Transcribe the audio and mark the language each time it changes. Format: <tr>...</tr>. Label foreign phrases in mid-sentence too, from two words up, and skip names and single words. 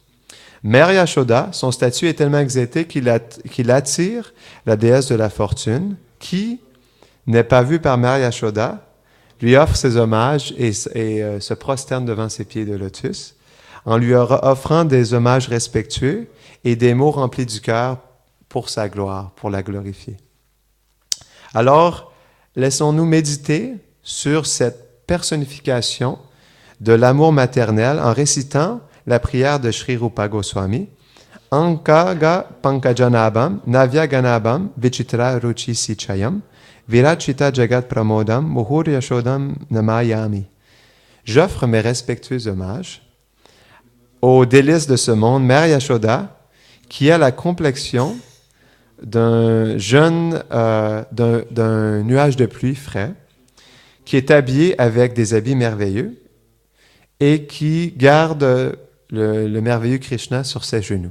<fr>Mère Yashoda, son statut est tellement exalté qu'il attire la déesse de la fortune, qui n'est pas vue par Mère Yashoda, lui offre ses hommages et se prosterne devant ses pieds de lotus, en lui offrant des hommages respectueux et des mots remplis du cœur pour sa gloire, pour la glorifier. Alors, laissons-nous méditer sur cette personnification de l'amour maternel en récitant la prière de Sri Rupa Goswami.</fr> <sa>Ankaga Pankajanabam Navya Ganabam Vichitra Ruchi Sichayam Virachita Jagat Pramodam Muhur Yashodam Namayami.</sa> <fr>J'offre mes respectueux hommages aux délices de ce monde, Mère Yashoda, qui a la complexion d'un nuage de pluie frais, qui est habillé avec des habits merveilleux et qui garde le merveilleux Krishna sur ses genoux.</fr>